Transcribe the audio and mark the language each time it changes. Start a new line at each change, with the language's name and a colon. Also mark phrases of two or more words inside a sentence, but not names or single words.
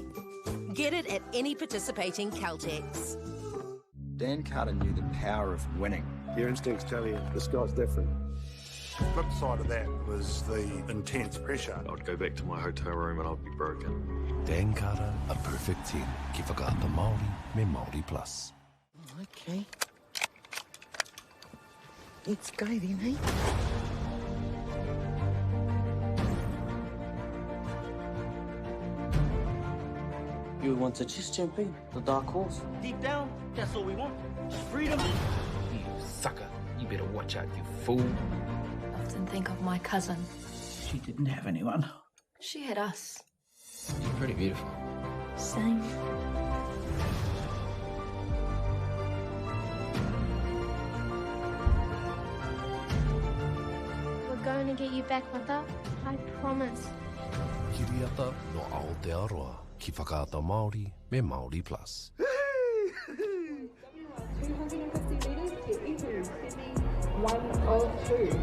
English: Get it at any participating Caltex. Dan Carter knew the power of winning. Your instincts tell you the sky's different. The flip side of that was the intense pressure. I'd go back to my hotel room and I'd be broken. Dan Carter, a perfect 10.
Māori: Ki whakaata Māori me MāORI Plus.
English: Okay. Let's go then, eh? You want to chase champion, the dark horse? Deep down, that's all we want. Just freedom. You sucker. You better watch out, you fool. Often think of my cousin. She didn't have anyone. She had us. You're pretty beautiful. Same. We're going to get you back, Mata. I promise.
Māori: Kiriata no Aotearoa. Ki whakaata Māori me MāORI Plus.
English: 250 metres to Eton, Sydney. 1 of 2.